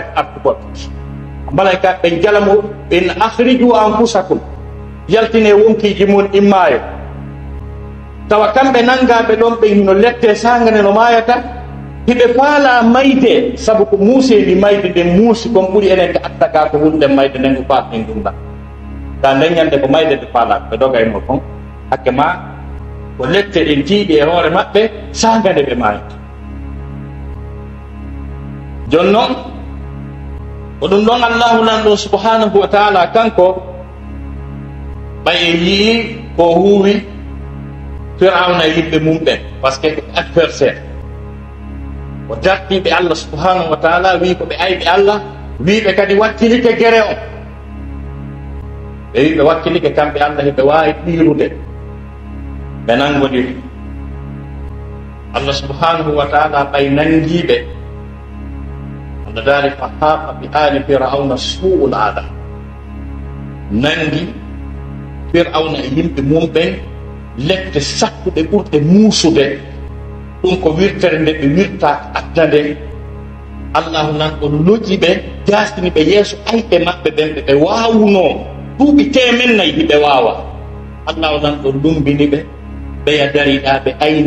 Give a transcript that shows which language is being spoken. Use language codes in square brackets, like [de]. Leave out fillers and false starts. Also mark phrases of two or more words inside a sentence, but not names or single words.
[ff] kadi artugol malaika ɓe jalamo ɓen [ar] أخرجوا أنفسكم [ff] yaltine wonkiji mun immayo tawa kamɓe nangaɓe ɗon ɓe hino lette sangane no mayata hiɓe faala mayde saabu ko muusendi mayde nden muusi kon ɓuuri enen ko attaga ko hunde mayde nden ko faatɗen ɗumɗa ta ndeññande ko mayde ɓe faala ɓe dogayno kon hakke ma ko lette ɗen tiiɗi e hoore maɓɓe sangane ɓe mayata joni noon ko ɗum ɗon allahu nanɗo [ar] سبحانه وتعالى [ff] kanko ɓay e yii ko huuwi firawna yimɓe mum ɓen [fr] par ce que [ff] ko adversaire o dartiɓe allah [ar] سبحانه وتعالى [ff] wi ko ɓe ayɓe allah wiɓe kadi wakkilike guere o ɓe wiɓe wakkilike kamɓe allah heɓe wawi ɗirude ɓe nangodiri allah [ar] سبحانه وتعالى [ff] ɓay nangiɓe allah daari [ar] فحاق بآل فرعون سوء العذاب [ff] nangi firawna e yimɓe mum ɓen lette sakkuɗe ɓurɗe muusude ɗum ko wirtere nde ɓe wirta adda nde allahu nan ɗo loƴi ɓe jasini ɓe yeeso ayɓe maɓɓe ɓen ɓe wawuno duuɓi 4 hiɓe wawa allahu nan ɗo lumbini ɓe ɓeya dariɗa ɓe ayni